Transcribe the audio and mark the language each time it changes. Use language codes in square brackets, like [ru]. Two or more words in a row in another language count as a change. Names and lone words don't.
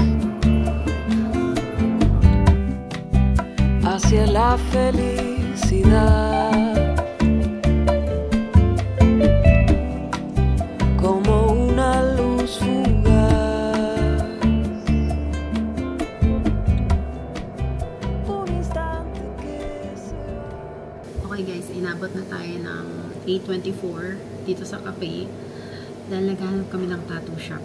[es] hacia la felicidad, como una luz fugaz, un instante que se va. [en] Okay, guys, [tl] inabot na tayo ng 8:24 dito sa cafe. Dahil naghahanap kami ng tattoo shop.